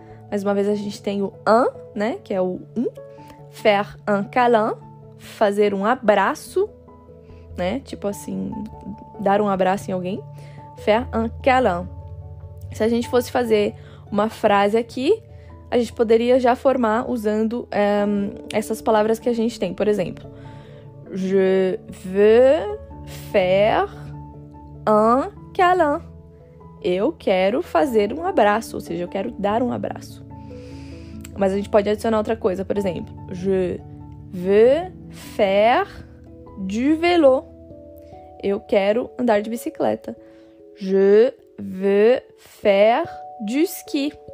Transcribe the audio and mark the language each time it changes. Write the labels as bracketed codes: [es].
[pt] Mais uma vez a gente tem o un, né? Que é o [fr] Faire un câlin. [pt] Fazer um abraço, né? Tipo assim, dar um abraço em alguém. [fr] Faire un câlin. [pt] Se a gente fosse fazer uma frase aqui, a gente poderia já formar usando essas palavras que a gente tem. [fr] Por exemplo, je veux faire un câlin. [pt] Eu quero fazer um abraço, ou seja, eu quero dar um abraço. Mas a gente pode adicionar outra coisa, por exemplo, [fr] je veux faire du vélo. [pt] Eu quero andar de bicicleta. [fr] Je veux faire du ski.